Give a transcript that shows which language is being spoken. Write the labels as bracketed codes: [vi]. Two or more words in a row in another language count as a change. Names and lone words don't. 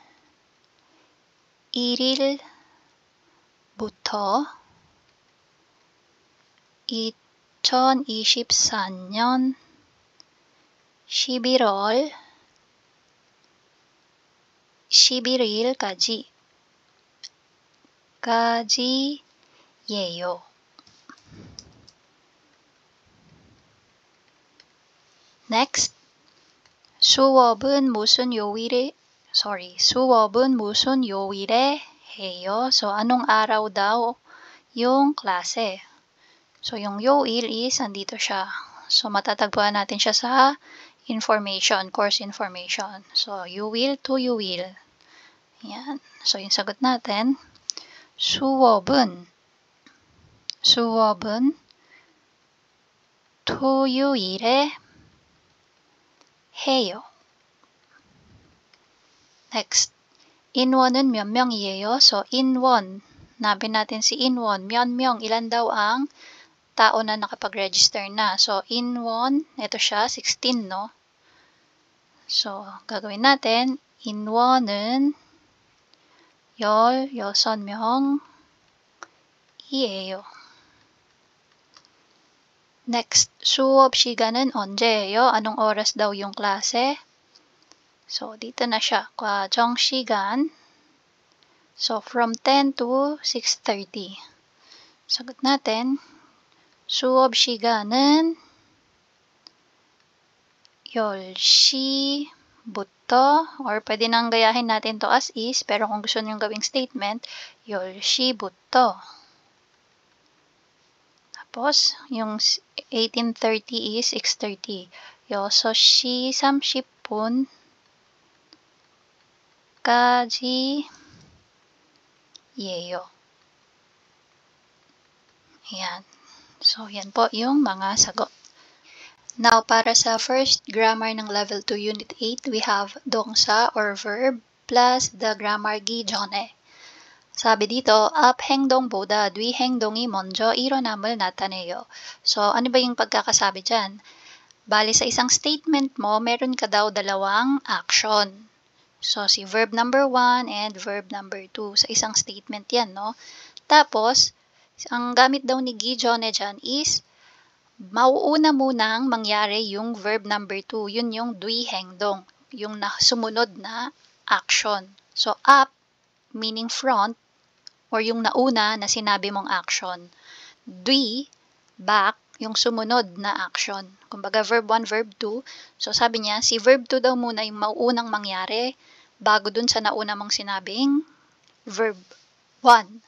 [ko] 1일 부터 2024년 11월 11일까지 예요. Next, 수업은 무슨 요일에 해요? [tl] So, anong araw daw yung klase? So, yung 요일 is, andito siya. So, matatagpuan natin siya sa information, [en] course information. [tl] So, [ko] 요일 to 요일. [tl] Yan. So, yung sagot natin, [ko] 수업은 토요일에 해요. Next, 인원은 몇 명이에요? [tl] So, 인원. Hanapin natin si 인원. [ko] 몇 명, [tl] ilan daw ang tao na nakapag-register na. So, 인원, ito siya, 16, no? So, gagawin natin, [ko] 인원은 16명이에요. Next, 수업 시간은 언제예요? [tl] Anong oras daw yung klase? So, dito na siya. [ko] 과정 시간. [en] So, from 10 to 6:30. [tl] Sagot natin. [ko] 수업 시간은 10시부터, [tl] or pwede nang gayahin natin to [en] as is, [tl] pero kung gusto nyo gawing statement, 10시부터. Tapos, yung 18:30 is 6:30. [ko] 6시 30분 까지예요. [tl] Ayan. So, yan po yung mga sagot. [en] Now, [tl] para sa [en] first grammar ng Level 2 Unit 8, we have 동사 or verb plus the grammar 기존에. [ko] 사비 dito, 앞 행동보다 뒤 행동이 먼저 일어남을 나타내요. [tl] So, ano ba yung pagkakasabi dyan? Bali sa isang statement mo, meron ka daw dalawang action. So, si [en] verb number 1 and verb number 2 [tl] sa isang statement yan, no? Tapos, ang gamit daw ni 기존에 dyan is mauuna munang mangyari yung [en] verb number 2. [tl] Yun yung [ko] 뒤 행동, [tl] yung sumunod na action. So, up, [en] meaning front, [tl] or yung nauna na sinabi mong action. 뒤, back, yung sumunod na action. Kumbaga, [en] verb 1, verb 2. [tl] So, sabi niya, si verb 2 daw muna yung mauunang mangyari bago dun sa nauna mong sinabing verb 1.